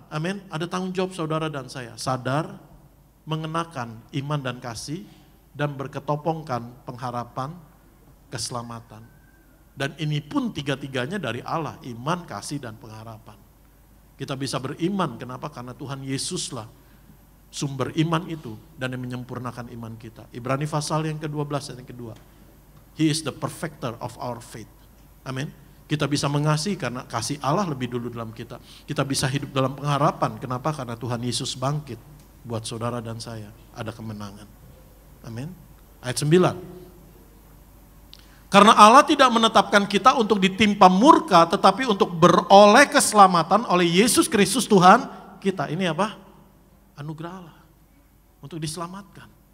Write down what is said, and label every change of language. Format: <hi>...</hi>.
<id>Amin. Ada tanggung jawab saudara dan saya, sadar, mengenakan iman dan kasih, dan berketopongkan pengharapan keselamatan. Dan ini pun tiga-tiganya dari Allah, iman, kasih, dan pengharapan. Kita bisa beriman, kenapa? Karena Tuhan Yesuslah sumber iman itu dan yang menyempurnakan iman kita. Ibrani pasal yang ke-12 dan yang kedua.</id> <en>He is the perfecter of our faith.</en> <id>Amin. Kita bisa mengasihi karena kasih Allah lebih dulu dalam kita. Kita bisa hidup dalam pengharapan, kenapa? Karena Tuhan Yesus bangkit buat saudara dan saya. Ada kemenangan. Amin. Ayat 9. Karena Allah tidak menetapkan kita untuk ditimpa murka, tetapi untuk beroleh keselamatan oleh Yesus Kristus Tuhan kita. Ini apa? Anugerah Allah. Untuk diselamatkan.</id>